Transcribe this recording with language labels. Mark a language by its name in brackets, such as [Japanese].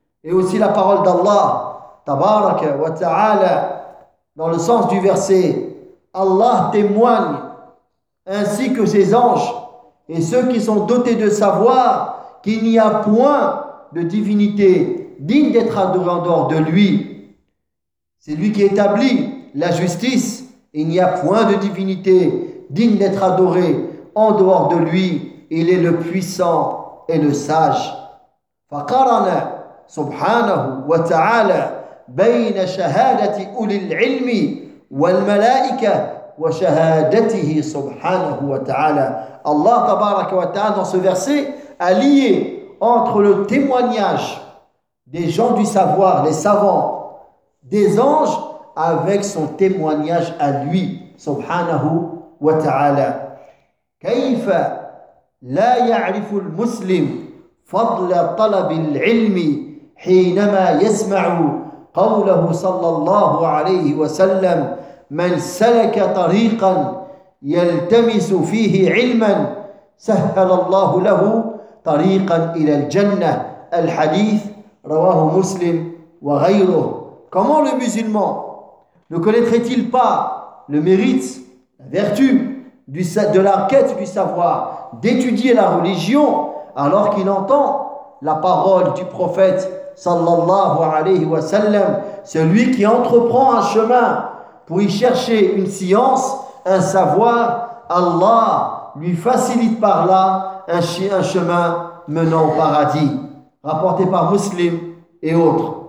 [French] Et aussi la parole d'Allah tabaraka wa ta'ala dans le sens du verset Allah témoigne ainsi que ses anges et ceux qui sont dotés de savoir qu'il n'y a point de divinité digne d'être adorée en dehors de lui. C'est lui qui établit la justice. Il n'y a point de divinité digne d'être adorée en dehors de lui. Il est le puissant et le sage. [Arabic] فقرن سبحانه وتعالى بين شهادة أولي العلم والملائكة وشهادته سبحانه وتعالى. [French] الله تبارك وتعالى dans ce verset a lié entre le témoignage des gens du savoir, les savants, des anges, avec son témoignage à lui سبحانه وتعالى. [Arabic] كيف لا يعرف المسلم فضل طلب العلم حينما يسمع قوله صلى الله عليه وسلم من سلك طريقا يلتمس فيه علما سهل الله له طريقا إلى الجنة الحديث رواه مسلم وغيره. [French] Comment le musulman ne connaîtrait-il pas le mérite, la vertu de la quête du savoir, d'étudier la religion, alors qu'il entend la parole du prophète sallallahu alayhi wa sallam, celui qui entreprend un chemin pour y chercher une science, un savoir, Allah lui facilite par là un chemin menant au paradis, rapporté par Muslim et autres.